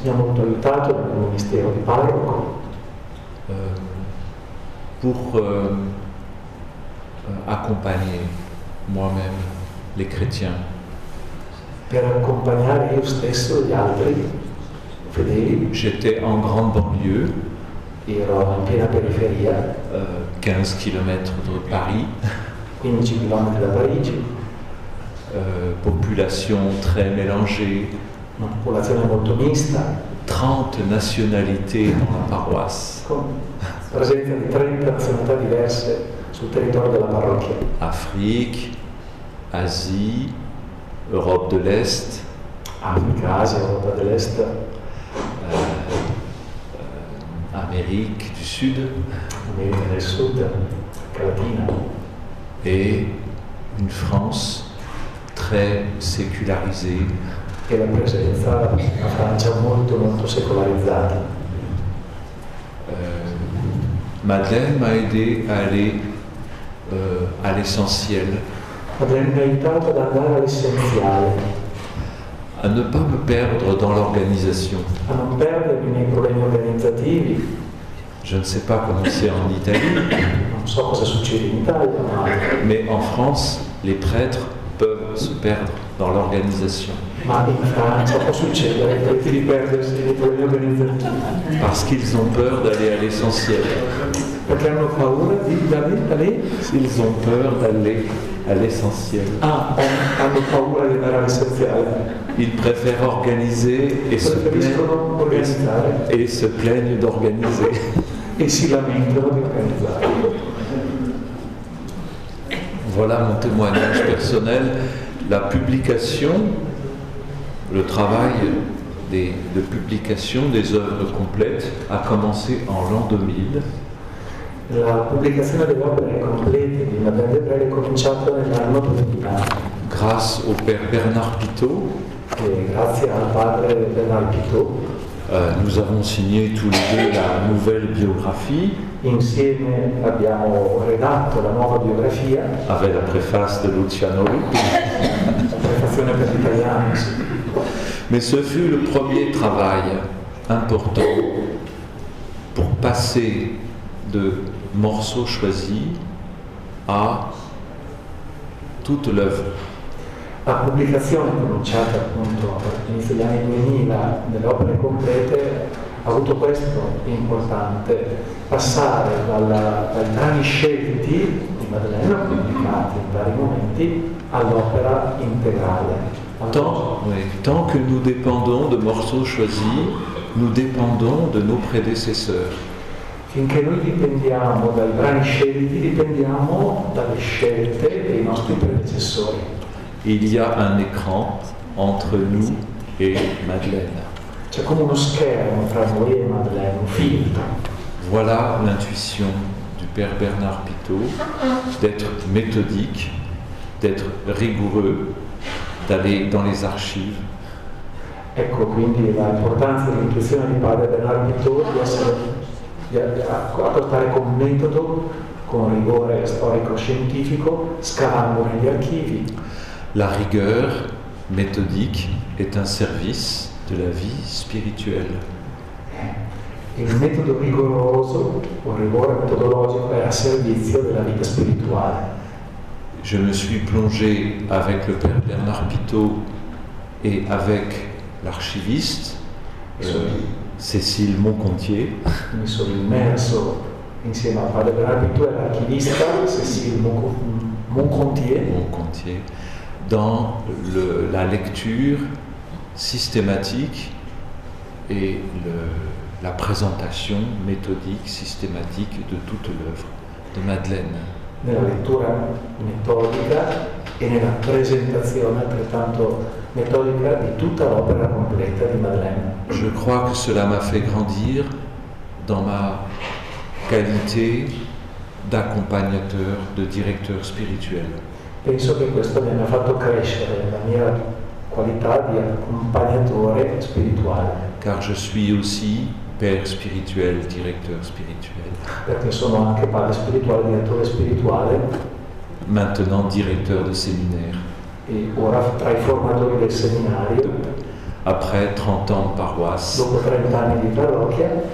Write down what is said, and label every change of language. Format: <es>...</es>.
<it>Mi ha molto aiutato nel ministero di parroco</it> <fr>Pour accompagner moi-même les chrétiens.</fr> <it>per accompagnare io stesso gli altri fedeli.</it> <fr>J'étais en grande banlieue,</fr> <it>Ero in piena periferia,</it> <fr>15 km de Paris,</fr> <it>15 km da Parigi,</it> <fr>population très mélangée,</fr> <it>una popolazione molto mista,</it> <fr>30 nationalités dans la paroisse.</fr> <it>con presenza di 30 nazionalità diverse sul territorio della parrocchia.</it> <fr>Afrique, Asie, Europe de l'Est,</fr> <it>Africa, Asia, Europa dell'Est,</it> <fr>Amérique du Sud</fr> <it>America del Sud, America Latina</it> <fr>et une France très sécularisée.</fr> <it>e la presenza di una Francia molto molto secolarizzata.</it> <fr>Madeleine m'a aidé à aller à l'essentiel,</fr> <it>Madeleine mi ha aiutato ad andare all'essenziale,</it> <fr>à ne pas me perdre dans l'organisation.</fr> <it>a non perdermi nei problemi organizzativi.</it> <fr>Je ne sais pas comment c'est en Italie,</fr> <it>Non so cosa succede in Italia,</it> <fr>mais en France, les prêtres peuvent se perdre dans l'organisation</fr> <it>ma in Francia può succedere di perdersi nei problemi organizzativi</it> <fr>parce qu'ils ont peur d'aller à l'essentiel.</fr> <it>perché hanno paura di andare.</it> <fr>Ils ont peur d'aller à l'essentiel.</fr> <it>Hanno paura di andare all'essenziale.</it> <fr>Ils préfèrent organiser</fr> <it>Preferiscono organizzare</it> <fr>et se plaignent d'organiser.</fr> <it>e si lamentano di organizzare.</it> <fr>Voilà mon témoignage personnel. La publication, le travail de publication des œuvres complètes a commencé en l'an 2000.</fr> <it>La pubblicazione delle opere complete di Madeleine de Brel è cominciata nell'anno 2000</it> <fr>Grâce au père Bernard Pitot,</fr> <it>e grazie al padre Bernard Pitot</it> <fr>nous avons signé tous les deux la nouvelle biographie</fr> <it>insieme abbiamo redatto la nuova biografia,</it> <fr>avec la préface de Luciano Lupi.</fr> <it>la prefazione per l'italiano. Sì.</it> <fr>Mais ce fut le premier travail important pour passer de morceaux choisis à toute l'œuvre.</fr> <it>La pubblicazione cominciata appunto all'inizio degli anni 2000 delle opere complete ha avuto questo importante, passare dai brani scelti di Madeleine pubblicati in vari momenti all'opera integrale.</it> <fr>Tant que nous dépendons de morceaux choisis, nous dépendons de nos prédécesseurs.</fr> <it>Finché noi dipendiamo dai brani scelti, dipendiamo dalle scelte dei nostri predecessori.</it> <fr>Il y a un écran entre nous et Madeleine.</fr> <it>C'è come uno schermo tra noi e Madeleine, un filtro.</it> <fr>Voilà l'intuition du père Bernard Pitot, d'être méthodique, d'être rigoureux, d'aller dans les archives.</fr> <it>È Ecco quindi l'importanza dell'intuizione di padre Bernard Pinault di apportare con metodo, con rigore storico-scientifico, scavando negli archivi.</it> <fr>La rigueur méthodique est un service de la vie spirituelle.</fr> <it>Il metodo rigoroso, o rigore metodologico, è a servizio della vita spirituale.</it> <fr>Je me suis plongé avec le père Bernard Pinault et avec l'archiviste Cécile Moncontier.</fr> <it>Mi sono immerso insieme al padre Bernard Pinault e l'archivista Cécile Moncontier</it> <fr>dans la lecture systématique et la présentation méthodique systématique de toute l'œuvre de Madeleine.</fr> <it>Nella lettura metodica e nella presentazione altrettanto metodica di tutta l'opera completa di Madeleine.</it> <fr>Je crois que cela m'a fait grandir dans ma qualité d'accompagnateur, de directeur spirituel.</fr> <it>Penso che questo mi abbia fatto crescere nella mia qualità di accompagnatore spirituale.</it> <fr>Car je suis aussi père spirituel, directeur spirituel.</fr> <it>Perché sono anche padre spirituale, direttore spirituale.</it> <fr>Maintenant directeur de séminaire.</fr> <it>E ora tra i formatori del seminario.</it> <fr>Après 30 ans de paroisse.</fr> <it>Dopo 30 anni di parrocchia.</it>